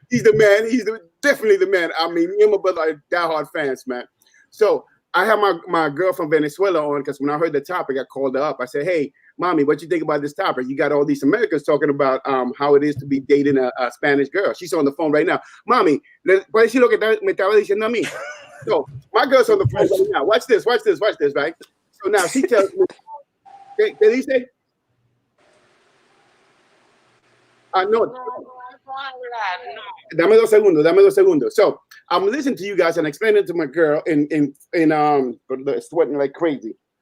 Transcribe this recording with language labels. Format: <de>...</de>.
<en>He's the man. He's definitely the man. I mean, me and my brother are diehard fans, man. So I have my girl from Venezuela on because when I heard the topic, I called her up. I said, "Hey, mommy, what you think about this topic? You got all these Americans talking about how it is to be dating a Spanish girl." She's on the phone right now.</en> <es>Mommy, ¿puedes decir lo que me estaba diciendo a mí?</es> <en>So my girl's on the phone right now. Watch this, right? So now she tells me,</en> <es>¿qué dice? No. Dame dos segundos.</es> <en>So I'm listening to you guys and explaining to my girl in sweating like crazy.</en>